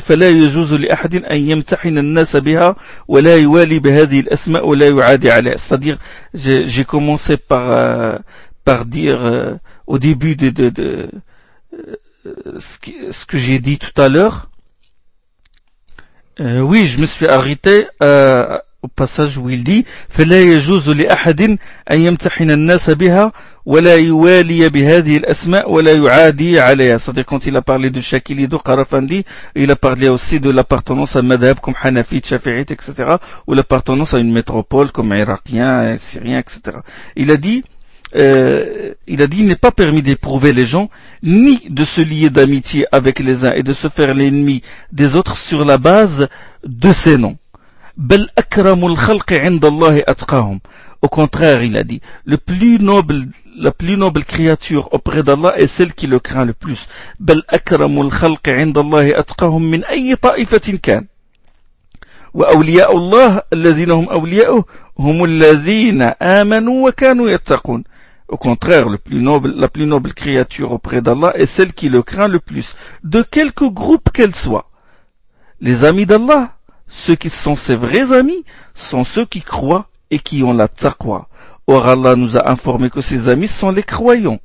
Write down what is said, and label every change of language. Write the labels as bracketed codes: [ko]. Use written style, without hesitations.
[ar] فلا يجوز لأحد أن يمتحن الناس بها ولا يوالي بهذه الأسماء ولا يعادي عليها. [fr] C'est-à-dire, j'ai commencé par par dire au début de ce que j'ai dit tout à l'heure. Oui, je me suis arrêté au passage où il dit [ar] فلا يجوز لأحد أن يمتحن الناس بها ولا يوالي بهذه الأسماء ولا يعادي عليها. [fr] C'est-à-dire quand il a parlé de Shakil et de Qarafandi, il a parlé aussi de l'appartenance à Madhab comme Hanafi, Shafi'it, etc. ou l'appartenance à une métropole comme Irakien, Syrien, etc. Il a dit, il n'est pas permis d'éprouver les gens, ni de se lier d'amitié avec les uns et de se faire l'ennemi des autres sur la base de ces noms. [ar] بل أكرم الخلق عند الله أتقاهم. [fr] Au contraire, il a dit, la plus noble créature auprès d'Allah est celle qui le craint le plus. [ar] بل أكرم الخلق عند الله أتقاهم من أي طائفة كان. وأولياء الله الذين هم أولياؤه هم الذين آمنوا وكانوا يتقون. [fr] Au contraire, la plus noble créature auprès d'Allah est celle qui le craint le plus, de quelque groupe qu'elle soit. Les amis d'Allah, ceux qui sont ses vrais amis, sont ceux qui croient et qui ont la taqwa. Or Allah nous a informé que ses amis sont les croyants.